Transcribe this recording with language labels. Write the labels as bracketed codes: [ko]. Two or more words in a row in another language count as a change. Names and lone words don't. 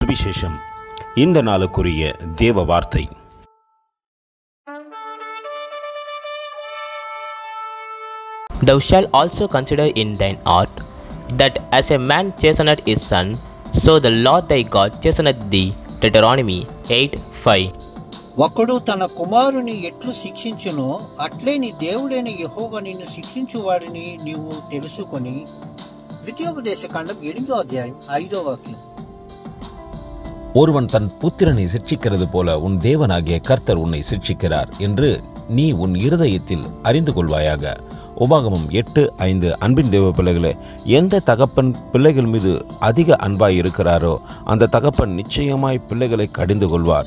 [ta] சுவிசேஷம். இந்த நாளுக்குரிய தேவ வார்த்தை. [en] Thou shalt also consider in thine heart, that as a man chasteneth his son, so the Lord thy God chasteneth thee. Deuteronomy 8:5. [te] ఒకడు తన కుమారుని ఎట్లు శిక్షించునో అట్లే నీ దేవుడైన యెహోవా నిన్ను శిక్షించువాడిని నీవు తెలుసుకొని. ద్వితీయోపదేశ కాండం 8వ అధ్యాయం 5వ వాక్యం. [ta] ஒருவன் தன் புத்திரனை சிட்சிக்கிறது போல உன் தேவனாகிய கர்த்தர் உன்னை சிட்சிக்கிறார் என்று நீ உன் இருதயத்தில் அறிந்து கொள்வாயாக. உபாகமம் 8:5. அன்பின் தேவ பிள்ளைகளே, எந்த தகப்பன் பிள்ளைகள் மீது அதிக அன்பாய் இருக்கிறாரோ அந்த தகப்பன் நிச்சயமாய் பிள்ளைகளை கடிந்து கொள்வார்.